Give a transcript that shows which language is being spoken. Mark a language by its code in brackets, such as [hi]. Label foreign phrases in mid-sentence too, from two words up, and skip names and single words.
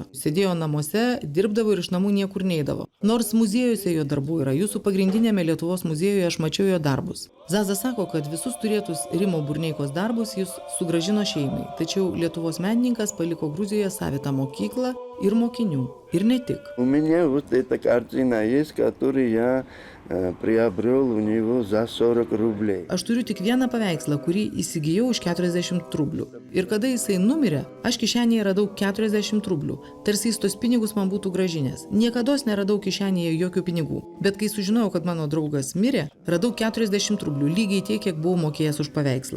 [lt] Sėdėjo namuose, dirbdavo ir iš namų niekur neidavo. Nors muziejuose jo darbų yra, jūsų pagrindinėme Lietuvos muziejuje aš mačiau jo darbus. Zaza sako, kad visus turėtus Rimo Burneikos darbus jis sugrąžino šeimai, tačiau Lietuvos menininkas paliko Gruzijoje savitą mokyklą ir mokinių. Ir ne tik. [ru] У меня вот эта картина есть, которую я приобрел у него за 40 рублей. [lt] Aš turiu tik vieną paveikslą, kurį įsigijau už 40 rublių. Ir kada jisai numirė, aš kišenėje radau 40 rublių. Tarsi jis tos pinigus man būtų gražinęs. Niekados neradau kišenėje jokių pinigų. Bet kai sužinojau, kad mano draugas mirė, radau 40 rublių, lygiai tiek, kiek buvau mokėjęs už paveikslą.